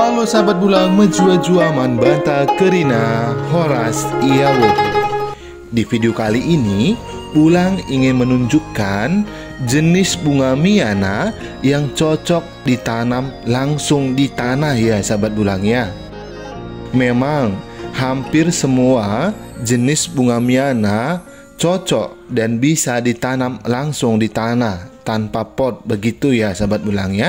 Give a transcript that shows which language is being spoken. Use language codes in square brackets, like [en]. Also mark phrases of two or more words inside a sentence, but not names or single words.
[id] sahabat bulang [btx] menjua-jua man banta kerina horas iawo. [id] Di video kali ini, Bulang ingin menunjukkan jenis bunga miana yang cocok ditanam langsung di tanah ya sahabat bulang ya. Memang hampir semua jenis bunga miana cocok dan bisa ditanam langsung di tanah tanpa pot begitu ya sahabat bulang ya.